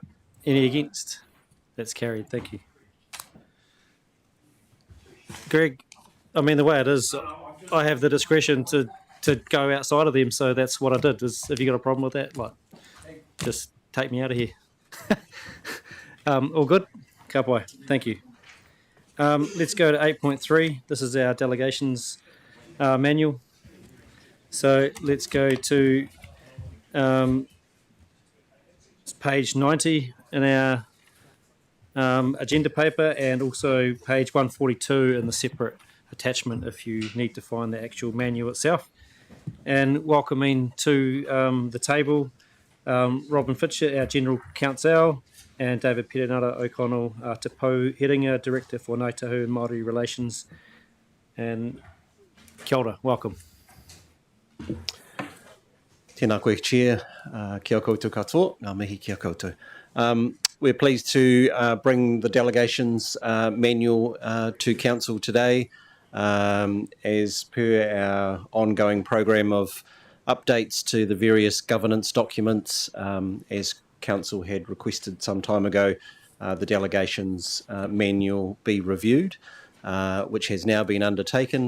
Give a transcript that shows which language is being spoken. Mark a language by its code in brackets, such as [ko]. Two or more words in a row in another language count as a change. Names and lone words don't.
[en] Any against? That's carried. Thank you. Greg, I mean, the way it is, I have the discretion to go outside of them, so that's what I did. Have you got a problem with that? Just take me out of here. All good? [mi] Ka pai. [en] Thank you. Let's go to 8.3. This is our Delegations Manual. So let's go to page 90 in our agenda paper, and also page 142 in the separate attachment if you need to find the actual manual itself. And welcoming to the table Robin Fitcher, our General Counsel, and David Perenara O'Connell, Te Pou Heringa, Director for Ngāi Tahu and Māori Relations. And [mi] kia ora, [en] welcome. [mi] Tēnā koe, Chair. Kia koutou katoa, ngā mihi kia koutou. [en] We're pleased to bring the Delegations Manual to Council today, as per our ongoing program of updates to the various governance documents. As Council had requested some time ago, the Delegations Manual be reviewed, which has now been undertaken.